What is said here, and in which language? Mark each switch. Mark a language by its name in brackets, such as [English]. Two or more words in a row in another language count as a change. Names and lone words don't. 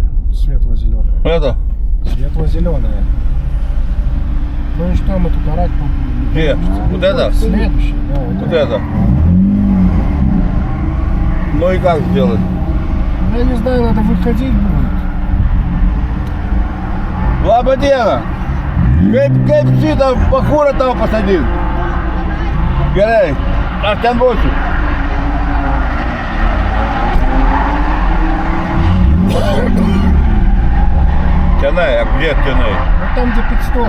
[Russian] Светло-зеленая. Это? Светло-зеленая. Ну и что мы тут орать будем? Где? Вот это? Следующая, да, Вот это. Ну и как сделать? Я не знаю, надо выходить будет. [Lithuanian] Labadiena! Kaip šitą bachūrą tavo pasodint? Gerai, aš ten būsiu. Tenai, [Russian] a где [Lithuanian] tenai? [Russian] Вот там, где пит-стоп.